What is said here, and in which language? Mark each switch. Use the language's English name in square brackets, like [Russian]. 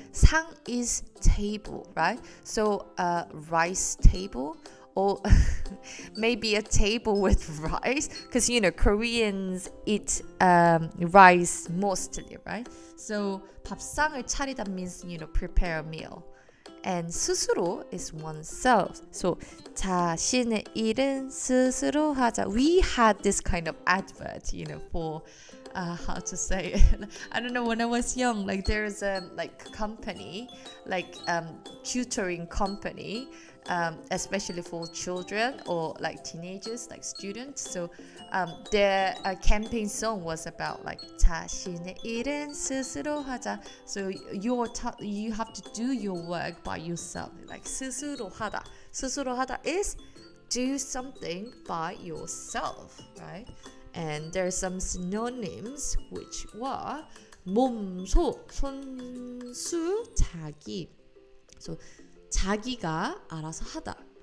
[English] 상 is table, right? So rice table or maybe a table with rice, because Koreans eat rice mostly, right? So 밥상을 차리다 means prepare a meal. And 스스로 is oneself. [Korean] So 자신의 일은 스스로 하자. [English] We had this kind of advert, for how to say it. I don't know, when I was young, like there's a company, like tutoring company, especially for children or like teenagers, like students. So their campaign song was about like [Korean] 자신의 일은 스스로 하자. [English] So you have to do your work by yourself. [Korean] Like 스스로 하다. [English] 스스로 하다 is do something by yourself, right? And there are some synonyms which were 몸소, 손수, 자기. [Korean] So 자기가 알아서 하다.